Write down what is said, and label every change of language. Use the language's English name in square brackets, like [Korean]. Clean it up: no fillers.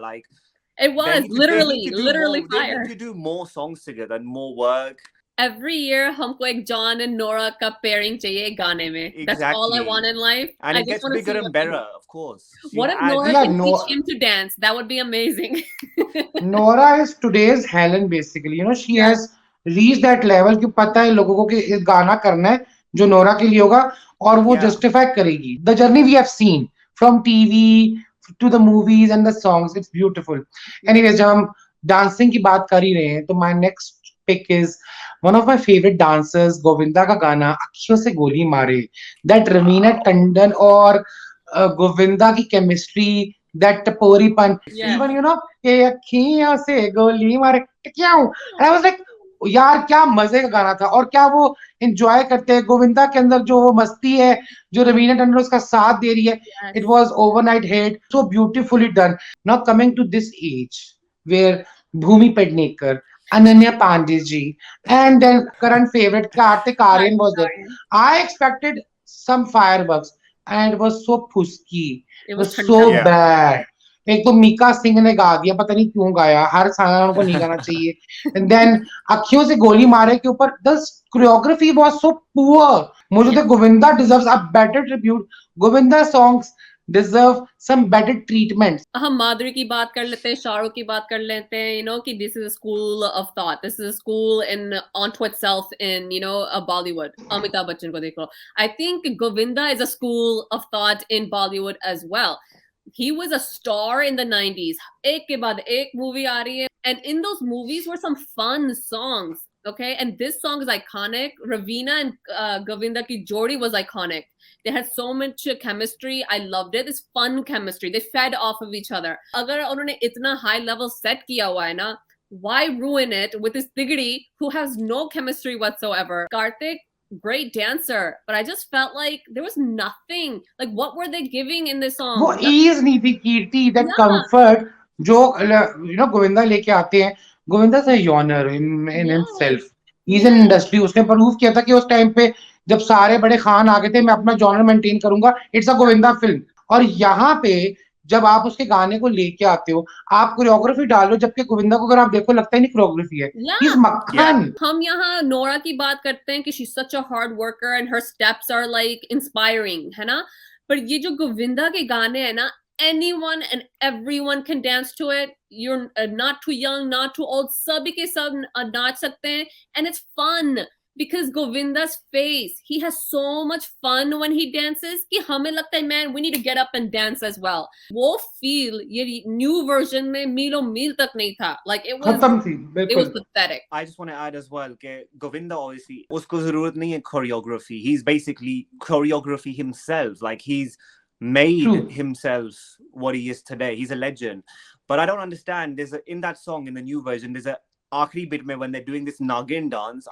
[English] Like it was literally fire. They need to do more songs together and more work. Every year, [Hindi] हमको एक [English] John and Nora का pairing [Hindi] चाहिए गाने में. [English] Exactly. That's all I want in life. And it gets bigger and better, of course. What if Nora can teach him to dance? That would be amazing. Nora is today's Helen, basically. You know, she has reached that level [Hindi] कि पता है लोगों को कि इस गाना करना है जो नोरा के लिए होगा और वो justify करेगी. [English] The journey we have seen from TV to the movies and the songs, it's beautiful. Anyways, [Hindi] जब हम dancing की बात कर ही रहे हैं, तो [English] my next pick is one of my favorite dancers, [Hindi] Govinda का गाना अखियों से गोली मारे. That रवीना टंडन और गोविंदा की [English] chemistry, that [Hindi] टपोरीपन, [English] even you know [Hindi] कि अखियों से गोली मारे क्यों, [English] and I was like [Hindi] यार क्या मजे का गाना था. और क्या वो एंजॉय करते हैं गोविंदा के अंदर जो वो मस्ती है, जो रवीना टंडन उसका साथ दे रही है. [English] It was overnight hit, so beautifully done. Now coming to this age where Bhumi Pednekar, Ananya Pandey ji, and then current favorite Kartik Aaryan was there. I expected some fireworks, and it was so pusky. It was so bad. [Hindi] एक तो मीका सिंह ने गा दिया, पता नहीं क्यों गाया, हर साल को नहीं गाना चाहिए. [English] And then Akhiyon Se Goli Maare के ऊपर the choreography was so poor. मुझे तो Govinda deserves a better tribute. Govinda songs deserve some better treatment. [Hindi] हम माधुरी की बात कर लेते हैं, [English] शाहरुख की बात कर लेते हैं, you know, कि this is a school of thought, this is a school in onto itself in, you know, a Bollywood. [Hindi] Amitabh Bachchan को देख लो. [English] I think Govinda is a school of thought in Bollywood as well. He was a star in the 90s. [Hindi] एक के बाद एक movie आ रही है, [English] and in those movies were some fun songs. Okay, and this song is iconic. Raveena and Govinda [Hindi] ki jodi [English] was iconic. They had so much chemistry. I loved it. This fun chemistry. They fed off of each other. [Hindi] अगर उन्होंने इतना high level set किया हुआ है ना, [English] why ruin it with this Tigri who has no chemistry whatsoever? Karthik, great dancer, but I just felt like there was nothing. Like, what were they giving in this song? [Hindi] वो ease नहीं थी कीर्ति, [English] that comfort [Hindi] जो [English] you know [Hindi] Govinda लेके आते हैं. [English] Govinda is a genre in himself. He's an industry. [Hindi] उसने prove किया था कि उस टाइम पे जब सारे बड़े खान आ गए थे, मैं अपना जॉनर मेंटेन करूंगा. [English] It's a Govinda film. [Hindi] और यहाँ पे जब आप उसके गाने को लेके आते हो, आप कोरियोग्राफी डाल लो, जबकि गोविंदा को अगर आप देखो लगता है नहीं कोरियोग्राफी है. [English] He's makhan. [Hindi] हम यहाँ नोरा की बात करते हैं कि [English] she's such a hard worker and her steps are like inspiring, [Hindi] है ना? पर ये जो गोविंदा के गाने हैं ना, [English] anyone and everyone can dance to it. You're not too young, not too old. [Hindi] सभी के सब नाच सकते हैं, [English] and it's fun. Because Govinda's face, he has so much fun when he dances [Hindi] कि हमें लगता है, [English] man, we need to get up and dance as well. [Hindi] वो feel ये new version में मीलों मील तक नहीं था. [English] Like it was pathetic. I just want to add as well कि Govinda obviously [Hindi] उसको जरूरत नहीं है [English] choreography. He's basically choreography himself. Like he's made himself what he is today. He's a legend. But I don't understand. In that song, in the new version, there's a [Hindi] आखिरी bit में [English] when they're doing this Nagin dance.